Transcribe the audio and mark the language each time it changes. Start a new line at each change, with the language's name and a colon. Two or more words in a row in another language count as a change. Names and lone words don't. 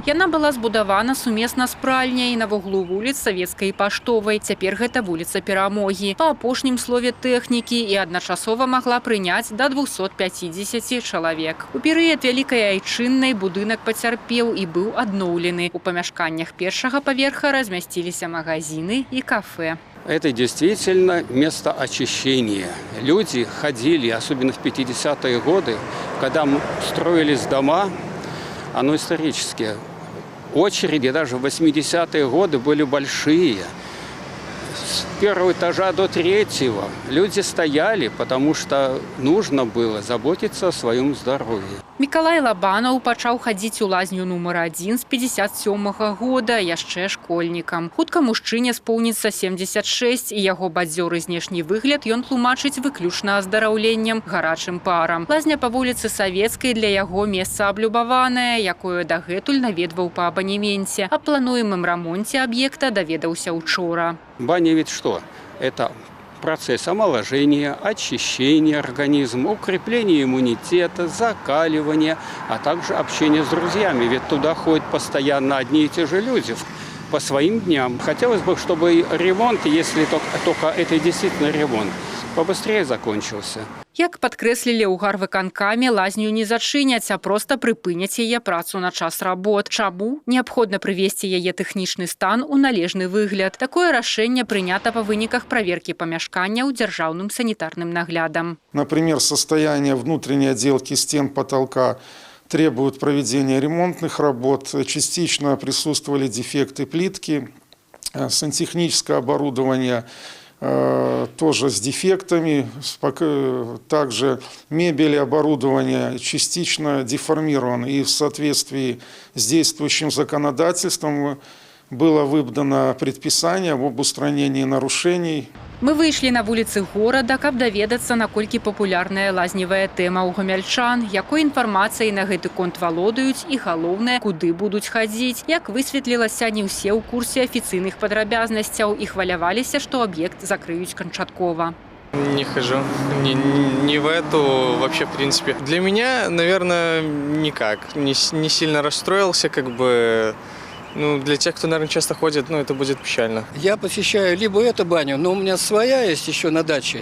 Belarusian: Яна была збудавана сумесна з пральняй на вуглу вуліц Савецкай і Паштовай. Цяпер гэта вуліца Перамогі. Па апошнім слове тэхнікі і адначасова магла прыняць да 250 чалавек. У перыяд Вялікай Айчыннай будынак пацярпеў і быў адноўлены. У памяшканнях першага паверха размясціліся магазины і кафе.
Russian: Это действительно место очищения. Люди ходили, особенно в 50-е годы, когда строились дома, оно исторические. Очереди даже в 80-е годы были большие. С первого этажа до третьего люди стояли, потому что нужно было заботиться о своем здоровье.
Belarusian: Мікалай Лабанаў пачаў хадзіць у лазню нумар 1 з 57-го года, яшчэ школьнікам. Хутка мужчыне споўніцца 76, і яго бадзёры знешні выгляд ён тлумачыць выключна аздараўленнем, гарачым парам. Лазня па вуліцы Савецкай для яго месца аблюбаванае, якое дагэтуль наведваў па абанеменце. Аб плануемым рамонце аб'екта даведаўся учора.
Russian: Баня ведь что? Это процесс омоложения, очищения организма, укрепления иммунитета, закаливания, а также общения с друзьями. Ведь туда ходят постоянно одни и те же люди по своим дням. Хотелось бы, чтобы ремонт, если только это действительно ремонт, побыстрее закончился.
Belarusian: Як падкрэслілі ў гарвыканкаме, лазню не зачыняць, а проста прыпыняць яе працу на час работ. Чаму? Неабходна прывесці яе тэхнічны стан у належны выгляд. Такое рашэнне прынята па выніках праверкі памяшкання ў дзяржаўным санітарным наглядам.
Russian: Например, состояние внутренней отделки стен, потолка требует проведения ремонтных работ. Частично присутствовали дефекты плитки, сантехническое оборудование тоже с дефектами, также мебель и оборудование частично деформировано, и в соответствии с действующим законодательством было выдано предписание об устранении нарушений.
Belarusian: Мы выйшлі на вуліцы горада, каб даведацца, наколькі папулярная лазневая тэма ў гамяльчан, якой інфармацыяй на гэты конт валодаюць і, галоўнае, куды будуць хадзіць. Як высветлілася, не ўсе ў курсе афіцыйных падрабязнасцяў і хваляваліся, што аб'ект закрыюць канчаткова.
Russian: Не хожу. Не в эту вообще, в принципе. Для меня, наверное, никак. Не сильно расстроился, как бы. Ну, для тех, кто, наверное, часто ходит, это будет печально. Я посещаю либо эту баню, но у меня своя есть еще на даче.